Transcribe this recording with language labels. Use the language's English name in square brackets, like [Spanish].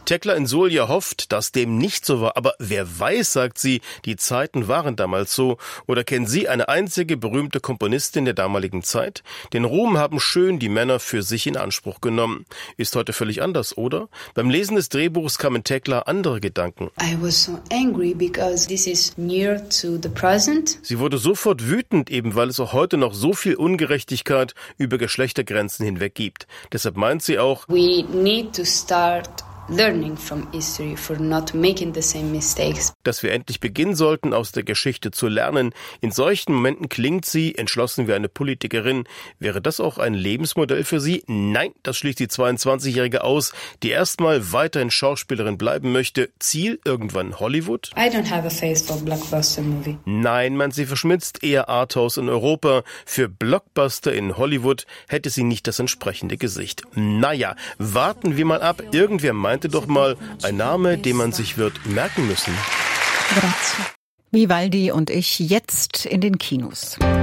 [German] Thekla in Solia hofft, dass dem nicht so war. Aber wer weiß, sagt sie, die Zeiten waren damals so. Oder kennen Sie eine einzige berühmte Komponistin der damaligen Zeit? Den Ruhm haben schön die Männer für sich in Anspruch genommen. Ist heute völlig anders, oder? Beim Lesen des Drehbuchs kamen Thekla andere Gedanken. [English] I was so angry because this is near to the present. [German] Sie wurde sofort wütend, eben weil es auch heute noch so viel Ungerechtigkeit über Geschlechtergrenzen hinweg gibt. Deshalb meint sie auch, [English] we need to start learning from history for not making the same mistakes. [German] Dass wir endlich beginnen sollten, aus der Geschichte zu lernen. In solchen Momenten klingt sie entschlossen wie eine Politikerin. Wäre das auch ein Lebensmodell für sie? Nein, das schließt die 22-Jährige aus, die erstmal weiterhin Schauspielerin bleiben möchte. Ziel irgendwann Hollywood? [English] I don't have a face for blockbuster movie. [German] Nein, man sie verschmitzt eher Arthouse in Europa. Für Blockbuster in Hollywood hätte sie nicht das entsprechende Gesicht. Naja, warten wir mal ab. Irgendwer meinte doch mal, ein Name, den man sich wird merken müssen. Grazie. Vivaldi und ich jetzt in den Kinos.